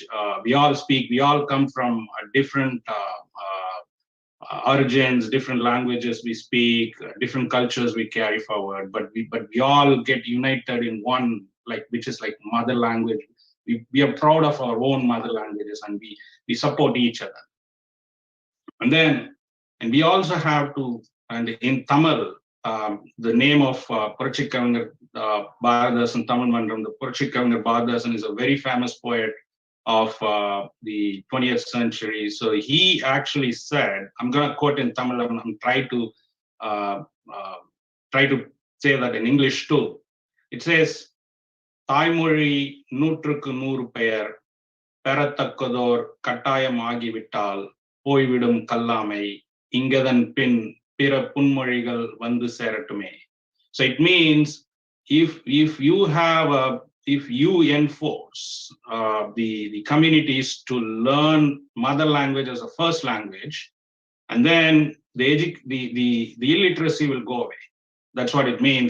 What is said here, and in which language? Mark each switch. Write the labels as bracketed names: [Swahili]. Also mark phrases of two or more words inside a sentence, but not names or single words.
[English] We all speak, we all come from different origins, different languages we speak, different cultures we carry forward, but we all get united in one, like, which is like mother language. We are proud of our own mother languages, and we support each other. And we also have to, and in Tamil, the name of Puratchi Kavainyar Bharathasan Tamil Mandram, the Puratchi Kavainyar Bharathasan is a very famous poet of the 20th century. So he actually said, I'm going to quote in Tamil, I'm try to say that in English too. It says, [Tamil] Taimori நூற்றுக்கு நூறு பெயர் பெறத்தக்கதோர் கட்டாயம் ஆகிவிட்டால் போய்விடும் கல்லாமை இங்கதன் பின் பிற புன்மொழிகள் வந்து சேரட்டுமே. [English] So it means if you enforce the communities to learn mother language as a first language, and then the illiteracy will go away. That's what it means.